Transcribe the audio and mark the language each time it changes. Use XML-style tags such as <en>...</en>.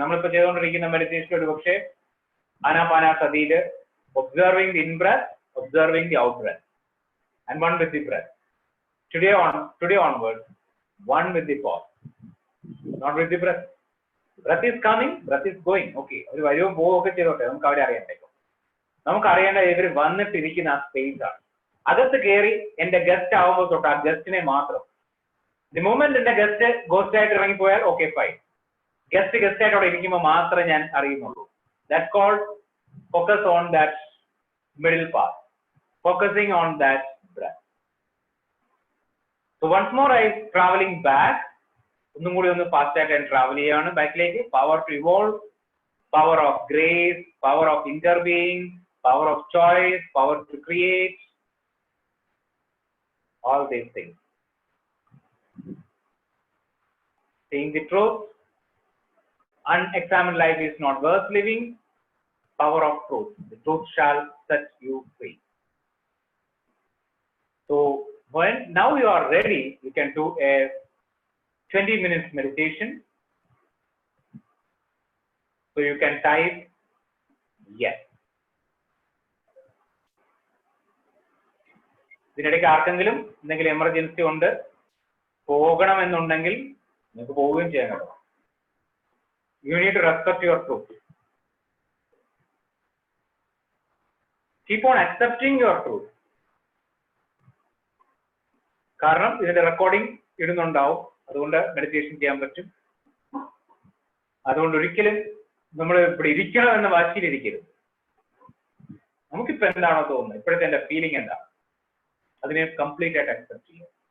<en>നമ്മളിപ്പോൾ ചെയ്തുകൊണ്ടിരിക്കുന്ന മെഡിറ്റേഷൻ ഒരു പക്ഷേ ആനാപാനസതിയിൽ observing the in-breath, observing the out-breath, and one with the breath. Today onwards, one with the pause, not with the breath. Breath is coming, breath is going.</en> <ml>Okay, ഒരു വരവും പോവുകയൊക്കെ ചെയ്തോട്ടെ, നമുക്ക് അവിടെ അറിയണ്ടേക്കും. നമുക്ക് അറിയേണ്ട ഇവർ വന്നിട്ടിരിക്കുന്ന ആ സ്പേസ് ആണ്. അകത്ത് കയറി എന്റെ ഗസ്റ്റ് ആവുമ്പോൾ തൊട്ട് ആ ഗസ്റ്റിനെ മാത്രം, ദി മൊമെന്റ് എന്റെ ഗസ്റ്റ് ഗോസ്റ്റ് ആയിട്ട് ഇറങ്ങിപ്പോയാൽ ഓക്കെ ഫൈൻ, ഗസ്റ്റ് ആയിട്ട് അവിടെ ഇരിക്കുമ്പോൾ മാത്രമേ ഞാൻ അറിയുന്നുള്ളൂ.</ml> <en>That's called focus on that middle path, focusing on that breath.</en> <ml>So once more I traveling back, ഒന്നും കൂടി ഒന്ന് ഫാസ്റ്റ് ആയിട്ട് ട്രാവൽ ചെയ്യാണ് ബാക്കിലേക്ക്.</ml> <en>Power to evolve, power of grace, power of interbeing, power of choice, power to create, all these things. Seeing the truth, unexamined life is not worth living, power of truth, the truth shall set you free. So when now you are ready, you can do a 20 minutes meditation. So you can type yes.</en> <ml>ഇതിനിടയ്ക്ക് ആർക്കെങ്കിലും എന്തെങ്കിലും emergency ഉണ്ട്, പോകണമെന്നുണ്ടെങ്കിൽ നിങ്ങൾക്ക് പോവുകയും ചെയ്യാൻ കേട്ടോ.</ml> <en>You need to respect your truth. Keep on accepting your truth.</en> <ml>കാരണം ഇതിന്റെ റെക്കോർഡിംഗ് ഇടുന്നുണ്ടാവും, അതുകൊണ്ട് മെഡിറ്റേഷൻ ചെയ്യാൻ പറ്റും. അതുകൊണ്ട് ഒരിക്കലും നമ്മൾ ഇവിടെ ഇരിക്കണം എന്ന വാശിയിലിരിക്കരുത്. നമുക്കിപ്പോ എന്താണോ തോന്നുന്നത്, ഇപ്പോഴത്തെ എന്റെ ഫീലിംഗ് എന്താണ്, അതിനെ കംപ്ലീറ്റ് ആയിട്ട് അക്സെപ്റ്റ് ചെയ്യുക.</ml>